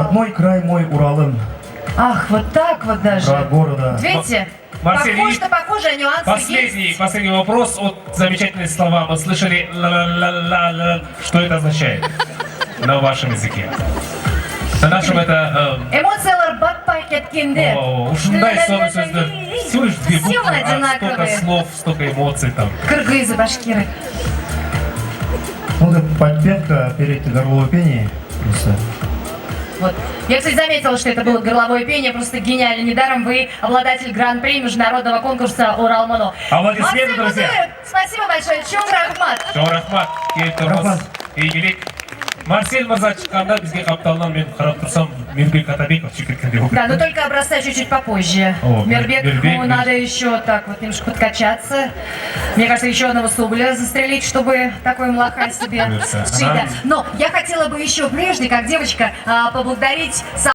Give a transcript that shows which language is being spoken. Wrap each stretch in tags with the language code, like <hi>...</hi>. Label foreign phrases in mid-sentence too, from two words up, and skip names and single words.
<ru>Родной край мой Уралым. Ах, вот так вот даже. Про города. Видите? Марсель, Похоже, нюансы последний вопрос. Вот замечательные слова. Мы слышали ла-ла-ла-ла-ла. Что это означает на вашем языке? На нашем это...</ru> <ky>Эмоциялар батпай кеткенде. Ушундай соны сөздер.</ky> <ru>Всего лишь две Все буквы, а столько одинаковые. слов, столько эмоций там. Кыргызы, башкиры. Ну, это подпевка перед горловое пение. Просто. Вот. Я, кстати, заметила, что это было горловое пение, просто гениально. Недаром вы обладатель гран-при международного конкурса «Уралмано». Аплодисменты, Максим друзья. Кутуев, спасибо большое.</ru> <ky>Чон Рахмат. Чоң рахмат, келіп Рахмат.</ky> <kk>игілік. Марсель мырза шыққанда бізге қапталынан мен қарап тұрсам, Мирбек Атабеков секірткенде болып</kk> <ru>Да, но</ru> <kk>кетті.</kk> <ru>только образца чуть-чуть попозже. О, Мирбек, Мирбек, надо еще так вот немножко подкачаться. Мне кажется, еще одного соболя застрелить, чтобы такой млаха себе Кажется, сшить. она- Да. Но я хотела бы еще прежде, как девочка, поблагодарить</ru>